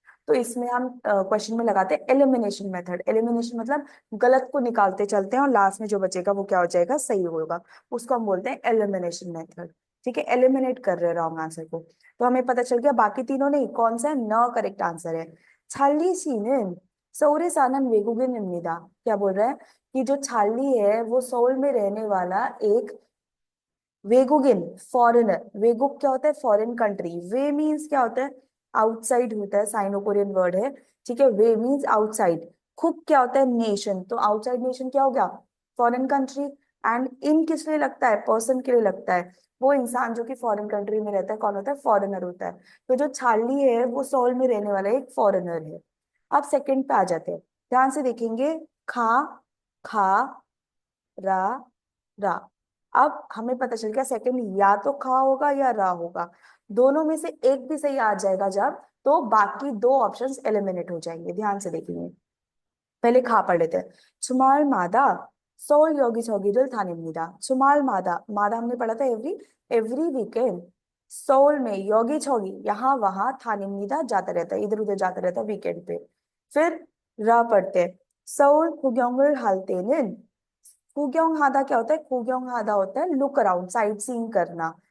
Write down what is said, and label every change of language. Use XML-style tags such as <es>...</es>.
<hi>तो इसमें हम क्वेश्चन में लगाते हैं एलिमिनेशन मेथड। एलिमिनेशन मतलब गलत को निकालते चलते हैं और लास्ट में जो बचेगा वो क्या हो जाएगा, सही होगा। उसको हम बोलते हैं एलिमिनेशन मेथड। ठीक है, एलिमिनेट कर रहे हैं रॉन्ग आंसर को। तो हमें पता चल गया बाकी तीनों नहीं, कौन सा है, न करेक्ट आंसर है।</hi> <ko>찰리 씨는 서울에 사는 외국인입니다।</ko> <hi>क्या बोल रहा है कि जो 찰리 है वो सोल में रहने वाला एक वेगुगिन, फॉरेनर। वेगुक क्या होता है, फॉरेन कंट्री। वे मीन्स क्या होता है, आउटसाइड होता है, साइनो कोरियन वर्ड है। ठीक है, वे मीन्स आउटसाइड। खुक क्या होता है, नेशन। तो आउटसाइड नेशन क्या हो गया, फॉरेन कंट्री। एंड इन किस लिए लगता है, पर्सन के लिए लगता है। वो इंसान जो कि फॉरेन कंट्री में रहता है कौन होता है, फॉरेनर होता है। तो जो छाली है वो सोल में रहने वाला एक फॉरेनर है। अब सेकंड पे आ जाते हैं, ध्यान से देखेंगे। खा, खा, रा, रा। अब हमें पता चल गया सेकंड या तो खा होगा या रा होगा। दोनों में से एक भी सही आ जाएगा जब, तो बाकी दो ऑप्शंस एलिमिनेट हो जाएंगे। ध्यान से देखेंगे, पहले खा पढ़ लेते हैं।</hi> <ko>주말마다 서울 여기저기를 다닙니다।</ko> <hi>주말마다, मादा हमने पढ़ा था एवरी, एवरी वीकेंड। सोल में 여기저기, यहाँ वहां,</hi> <ko>다닙니다</ko> <hi>जाता रहता है, इधर उधर जाता रहता है वीकेंड पे। फिर रा पढ़ते हैं।</hi> <ko>서울 구경을 할 때는,</ko> <hi>구경하다 क्या होता है, 구경하다 होता है लुक अराउंड, साइट सीइंग करना।</hi>